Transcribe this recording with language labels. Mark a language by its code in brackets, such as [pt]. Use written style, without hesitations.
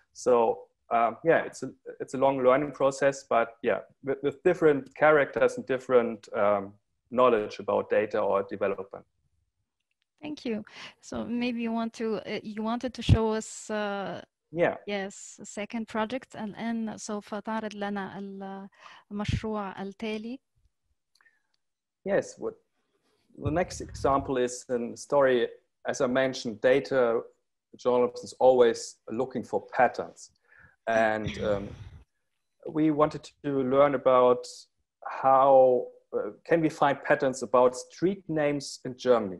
[en] So yeah, it's a long learning process, but yeah, with different characters and different knowledge about data or development. Thank you. So maybe you wanted to show us yeah. Yes, second project. [ar] الآن سوف تعرض لنا المشروع التالي. [en] Yes, the next example is a story. As I mentioned, data journalism is always looking for patterns. And we wanted to learn about how can we find patterns about street names in Germany.